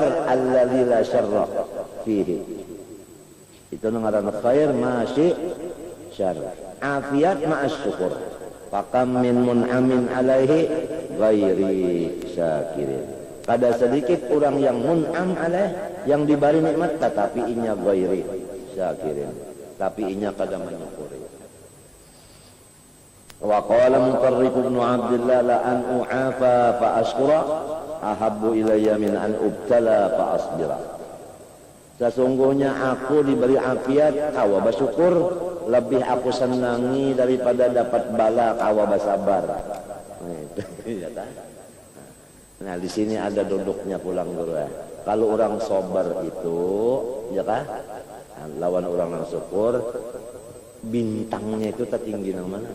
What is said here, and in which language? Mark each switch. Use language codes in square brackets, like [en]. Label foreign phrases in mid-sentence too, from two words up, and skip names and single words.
[ar] الذي لا شر فيه [bjn] itu ngaran khair masyi syarr afiat [ar] مع الشكر فكم من منعم عليه غير شاكرين [bjn] kada sedikit orang yang [ar] منعم عليه [bjn] yang diberi nikmat tetapi inya [ar] غير شاكرين [bjn] tapi inya kada menyukuri [ar] وقال مطرف بن عبد الله لأن أعافى فأشكر أحب إلي من أن أبتلى فأصبر. [bjn] Sesungguhnya aku diberi afiat kawa bersyukur lebih aku senangi daripada dapat bala kawa bersabar. Nah di sini ada duduknya pulang guru ya. Kalau orang sobar itu ya kah lawan orang yang syukur bintangnya itu tertinggi nang mana?